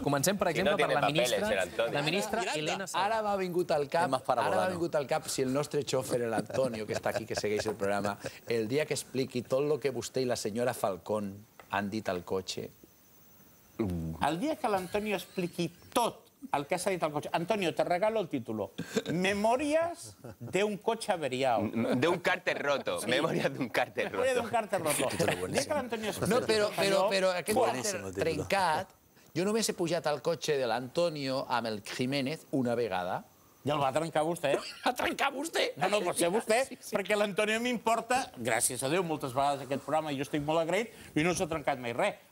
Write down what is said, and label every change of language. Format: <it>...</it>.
<ca>Comencem, per exemple, per la ministra Elena Salgado. Ara m'ha vingut al cap si el nostre xòfer, l'Antonio, que està aquí, que segueix el programa, el dia que expliqui tot el que vostè i la senyora Falcón han dit al cotxe. El dia que l'Antonio expliqui tot el que s'ha dit al cotxe...</ca> <es>Antonio, te regalo el título. Memorias de un coche averiado. De un cárter roto. Memorias de un cárter roto. Memorias de un cárter roto.</es> <ca>El dia que l'Antonio expliqui... No, però aquest càrter trencat, jo només he pujat al cotxe de l'Antonio amb el Jiménez una vegada. I el va trencar vostè. Va trencar vostè? No, pot ser vostè, perquè l'Antonio m'importa, gràcies a Déu, moltes vegades aquest programa, i jo estic molt agraït, i no s'ha trencat mai res.</ca>